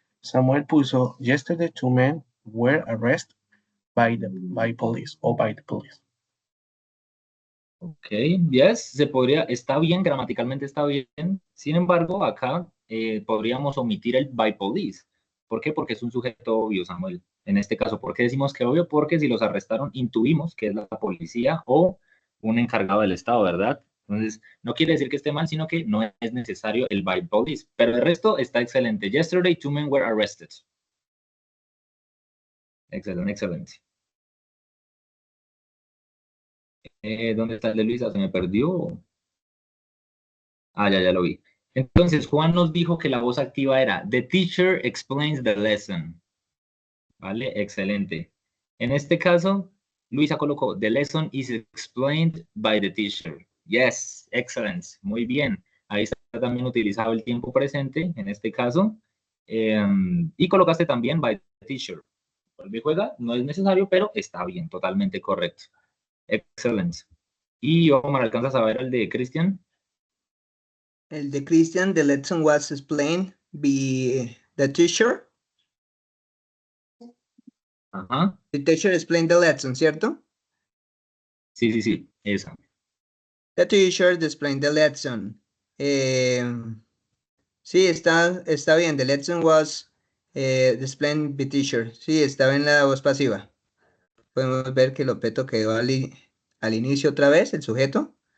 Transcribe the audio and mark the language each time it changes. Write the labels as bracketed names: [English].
[English] Samuel [Spanish] puso [English] yesterday 2 men were arrested by police or by the police. [Spanish] Ok, yes, está bien, gramaticalmente está bien. Sin embargo, acá podríamos omitir el [English] by police. [Spanish] ¿Por qué? Porque es un sujeto obvio, Samuel. En este caso, ¿por qué decimos que obvio? Porque si los arrestaron, intuimos que es la policía o un encargado del Estado, ¿verdad? Entonces, no quiere decir que esté mal, sino que no es necesario el [English] by police. [Spanish] Pero el resto está excelente. [English] Yesterday, 2 men were arrested. [Spanish] Excelente, excelente. ¿Dónde está el de Luisa? Se me perdió. Ah, ya lo vi. Entonces, Juan nos dijo que la voz activa era [English] The teacher explains the lesson. [Spanish] ¿Vale? Excelente. En este caso, Luisa colocó [English] The lesson is explained by the teacher. Yes, excellent. [Spanish] Muy bien. Ahí está también utilizado el tiempo presente, en este caso. Y colocaste también [English] by the teacher. [Spanish] Vuelve y juega, no es necesario, pero está bien, totalmente correcto. Excelente. Y Omar, ¿alcanzas a ver el de Cristian? El de [English] Christian, the lesson was explained by the teacher. Ajá. The teacher explained the lesson, [Spanish] ¿cierto? Sí, esa. [English] The teacher explained the lesson. [Spanish] Sí, está bien. [English] The lesson was explained by teacher. [Spanish] Sí, estaba en la voz pasiva. Podemos ver que el objeto quedó al inicio otra vez, el sujeto.